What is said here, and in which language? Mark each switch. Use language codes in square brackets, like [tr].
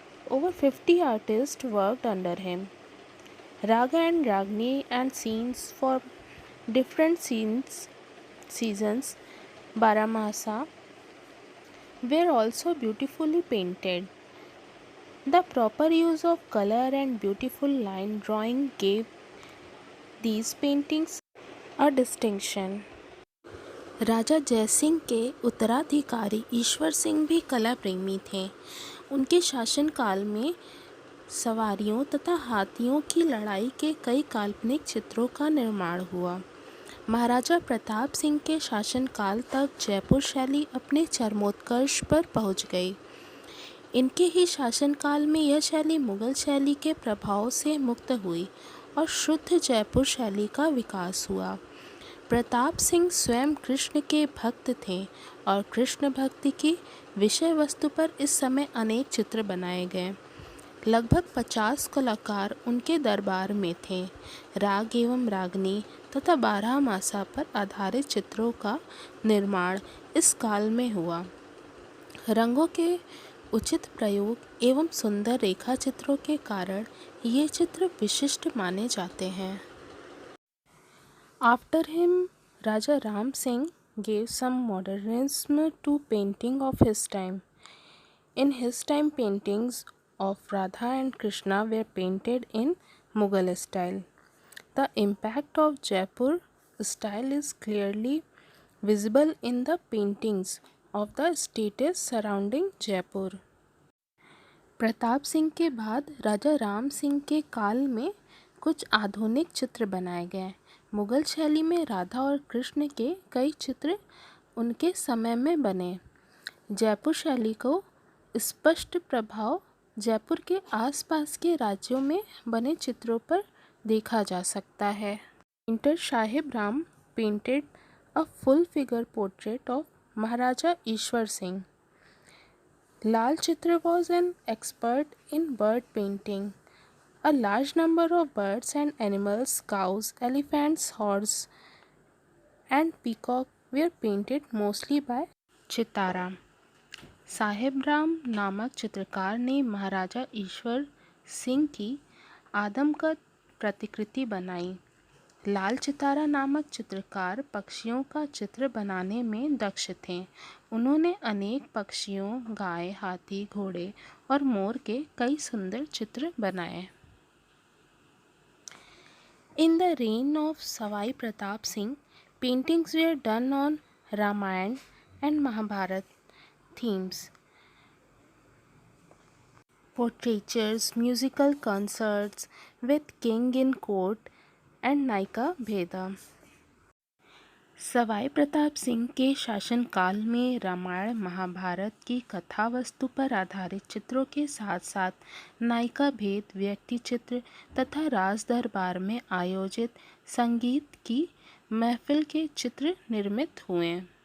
[en] Over 50 artists worked under him. Raga and Ragini and scenes for different seasons, Baramasa, were also beautifully painted. The proper use of color and beautiful line drawing gave these paintings a distinction. [hi] राजा जयसिंह के उत्तराधिकारी ईश्वर सिंह भी कला प्रेमी थे। उनके शासनकाल में सवारियों तथा हाथियों की लड़ाई के कई काल्पनिक चित्रों का निर्माण हुआ। महाराजा प्रताप सिंह के शासनकाल तक जयपुर शैली अपने चरमोत्कर्ष पर पहुंच गई। इनके ही शासनकाल में यह शैली मुग़ल शैली के प्रभाव से मुक्त हुई और शुद्ध जयपुर शैली का विकास हुआ। प्रताप सिंह स्वयं कृष्ण के भक्त थे और कृष्ण भक्ति की विषय वस्तु पर इस समय अनेक चित्र बनाए गए। लगभग 50 कलाकार उनके दरबार में थे। राग एवं रागनी तथा 12 मासा पर आधारित चित्रों का निर्माण इस काल में हुआ। रंगों के उचित प्रयोग एवं सुंदर रेखा चित्रों के कारण ये चित्र विशिष्ट माने जाते हैं। [en] After him, Raja Ram Singh gave some modernism to painting of his time. In his time, paintings of Radha and Krishna were painted in Mughal style. The impact of Jaipur style is clearly visible in the paintings of the states surrounding Jaipur. [hi] Pratap Singh के बाद राजा राम सिंह के काल में कुछ आधुनिक चित्र बनाए गए। मुग़ल शैली में राधा और कृष्ण के कई चित्र उनके समय में बने। जयपुर शैली को स्पष्ट प्रभाव जयपुर के आसपास के राज्यों में बने चित्रों पर देखा जा सकता है। [en] Painter Sahib Ram painted a full figure portrait of Maharaja Ishwar Singh. Lal Chitra was an expert in bird painting. A large number of birds and animals, cows, elephants, horse, and peacock were painted mostly by chitara. [hi] Sahib Ram नामक चित्रकार ने महाराजा ईश्वर सिंह की आदमकद प्रतिकृति बनाई। लाल चितारा नामक चित्रकार पक्षियों का चित्र बनाने में दक्ष थे। उन्होंने अनेक पक्षियों, गाय, हाथी, घोड़े और मोर के कई सुंदर चित्र बनाए। [en] In the reign of Savai Pratap Singh, paintings were done on Ramayana and Mahabharata themes. Portraitures, musical concerts with king in court and Naika Bheda. [hi] Sawai Pratap Singh के शासनकाल में रामायण महाभारत की कथा वस्तु पर आधारित चित्रों के साथ साथ नायिका भेद, व्यक्ति चित्र तथा राज दरबार में आयोजित संगीत की महफिल के चित्र निर्मित हुए।